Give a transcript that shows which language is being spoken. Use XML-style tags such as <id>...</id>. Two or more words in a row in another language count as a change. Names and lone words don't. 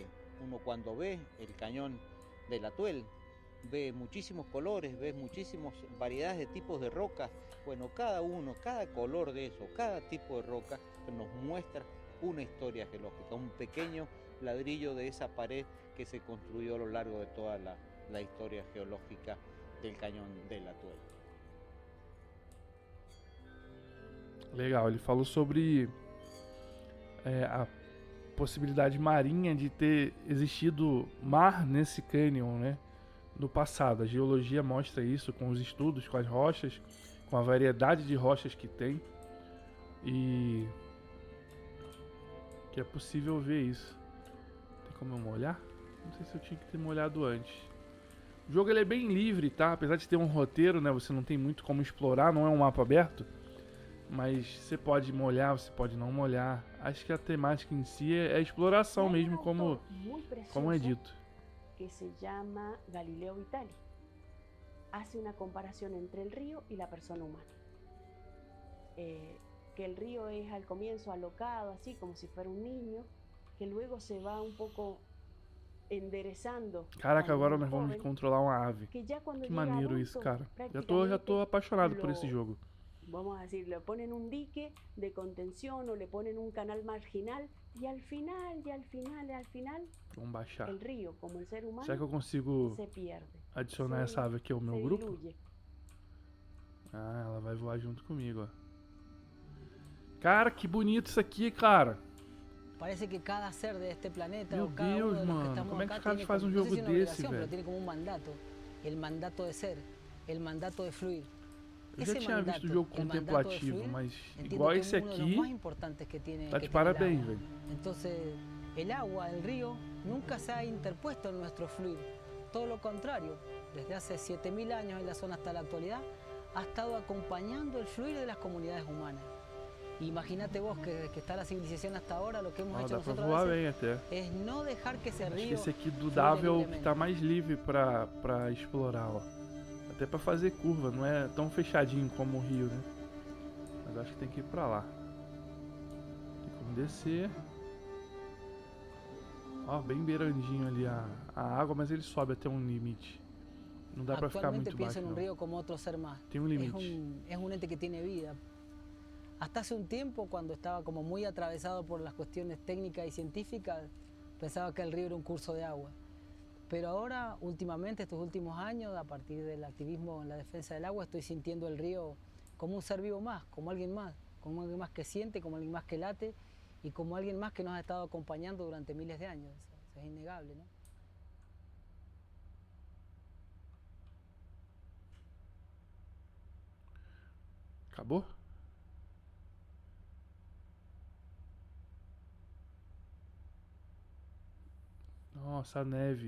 <es>Uno cuando ve el cañón del Atuel ve muchísimos colores, ve muchísimas variedades de tipos de rocas. Bueno, cada color de eso, cada tipo de roca nos muestra una historia geológica, un pequeño ladrillo de esa pared que se construyó a lo largo de toda la historia geológica del cañón del Atuel.</es> <pt>Legal, ele falou sobre a possibilidade marinha de ter existido mar nesse cânion, né? No passado. A geologia mostra isso com os estudos, com as rochas, com a variedade de rochas que tem. E que é possível ver isso. Tem como eu molhar? Não sei se eu tinha que ter molhado antes. O jogo ele é bem livre, tá? Apesar de ter um roteiro, né? Você não tem muito como explorar, não é um mapa aberto. Mas você pode molhar, você pode não molhar. Acho que a temática em si é exploração mesmo, como é dito.</pt> <es>Que se llama Galileo Vitali. Hace una comparación entre el río y la persona humana. Que el río es al comienzo alocado, así como si fuera un niño, que luego se va un poco enderezando.</es> <pt>Caraca, agora nós vamos controlar uma ave. Que maneiro</pt> <es>adulto,</es> <pt>isso, cara. Já tô apaixonado por esse jogo.</pt> <es>Vamos a decir, le ponen un dique de contención o le ponen un canal marginal y al final,</es> <pt>Vamos baixar.</pt> <es>el río, como el ser humano,</es> <pt>Será que eu consigo</pt> <es>se pierde.</es> <pt>adicionar essa ave aqui ao meu</pt> <es>se</es> <pt>grupo?</pt> <es>diluye.</es> <pt>Ah, ela vai voar junto comigo, ó. Cara, que bonito isso aqui, cara.</pt> <es>Parece que cada ser de este planeta</es> <pt>Meu</pt> <es>o cada</es> <pt>Deus,</pt> <es>uno de los</es> <pt>mano,</pt> <es>que estamos</es> <pt>como é que</pt> <es>acá</es> <pt>os caras</pt> <es>tiene</es> <pt>fazem um</pt> <es>como- no</es> <pt>jogo</pt> <es>sé si una</es> <pt>desse,</pt> <es>obligación,</es> <pt>velho?</pt> <es>pero tiene como un mandato, el mandato de ser, el mandato de fluir.</es> <pt>Eu já Esse tinha</pt> <es>mandato,</es> <pt>visto o jogo</pt> <es>el mandato de</es> <pt>contemplativo,</pt> <es>fluir,</es> <pt>mas</pt> <es>entiendo</es> <pt>igual</pt> <es>que</es> <pt>esse</pt> <es>es uno de los</es> <pt>aqui,</pt> <es>más importantes que tiene,</es> <pt>tá</pt> <es>que</es> <pt>de</pt> <es>tiene el</es> <pt>parabéns,</pt> <es>agua.</es> <pt>velho.</pt> <es>Entonces, el agua, el río, nunca se ha interpuesto en nuestro fluir. Todo lo contrario, desde hace 7000 años en la zona hasta la actualidad, ha estado acompañando el fluir de las comunidades humanas. Imagínate vos que desde que está la civilización hasta ahora, lo que hemos</es> <pt>Ó,</pt> <es>hecho</es> <pt>dá pra</pt> <es>nosotros</es> <pt>voar</pt> <es>a veces</es> <pt>bem até.</pt> <es>es no dejar que ese</es> <pt>Acho que</pt> <es>río</es> <pt>esse aqui do</pt> <es>fluya</es> <pt>Dava é o que</pt> <es>libremente.</es> <pt>tá mais livre pra explorar, ó. Até pra fazer curva, não é tão fechadinho como o rio, né? Mas acho que tem que ir pra lá. Tem como descer. Ó, bem beirandinho ali a água, mas ele sobe até um limite. Não dá pra ficar</pt> <es>Actualmente</es> <pt>muito</pt> <es>pienso</es> <pt>baixo,</pt> <es>en un</es> <pt>não.</pt> <es>río como otro ser más.</es> <pt>Tem um limite.</pt> <es>Es un ente que tiene vida. Hasta hace un tiempo, cuando estaba como muy atravesado por las cuestiones técnicas y científicas, pensaba que el río era un curso de agua. Pero ahora, últimamente, estos últimos años, a partir del activismo en la defensa del agua, estoy sintiendo el río como un ser vivo más, como alguien más que siente, como alguien más que late y como alguien más que nos ha estado acompañando durante miles de años. Eso es innegable, ¿no?</es> <pt>Acabou? Nossa, a neve.</pt>